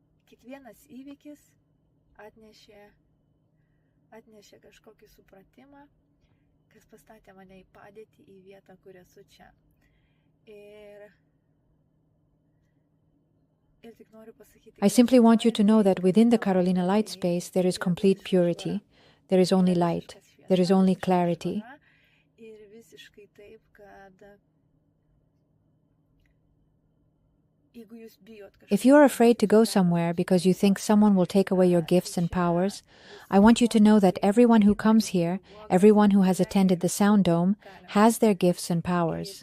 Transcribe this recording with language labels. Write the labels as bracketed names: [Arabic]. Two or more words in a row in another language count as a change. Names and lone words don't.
[Lithuanian] kiekvienas įvykis atnešė kažkokį supratimą, kas pastatė mane į padėtį, į vietą, kur esu čia. [English] I simply want you to know that within the Carolina light space there is complete purity. There is only light. There is only clarity. If you are afraid to go somewhere because you think someone will take away your gifts and powers, I want you to know that everyone who comes here, everyone who has attended the Sound Dome, has their gifts and powers.